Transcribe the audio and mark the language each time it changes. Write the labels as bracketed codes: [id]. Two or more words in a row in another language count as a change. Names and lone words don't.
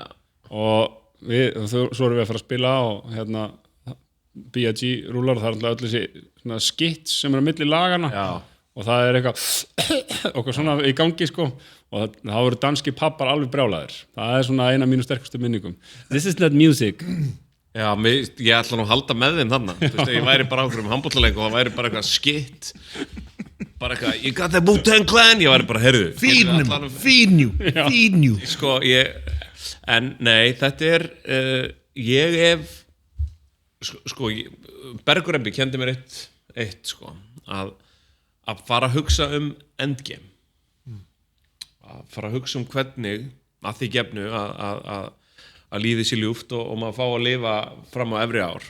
[is] Og svo erum við að fara að spila og hérna B.I.G. rúlar og það er alltaf öll þessi skits sem er á milli lagana. Já. Og það er eitthvað svona í gangi sko og það voru danski pappar alveg brjálaðir. Það er svona eina af mínu sterkustu minningum. [en] This is not music. [is] Já, ég ætla nú að halda með þeim þarna. Þú veist, ég væri bara á einhverjum handboltaleik og það væri bara eitthvað skitt. Bara eitthvað, [en] you got the Wu-Tang Clan. [is] Ég væri bara, heyrðu. [en] Feed you. [is] Sko, en nei, þetta er, ég hef, sko, Bergur Embi kendi mér eitt sko, að fara að hugsa endgame. Að fara að hugsa hvernig, að því gefnu að lífið sé ljúft og maður fá að lifa fram á efri ár.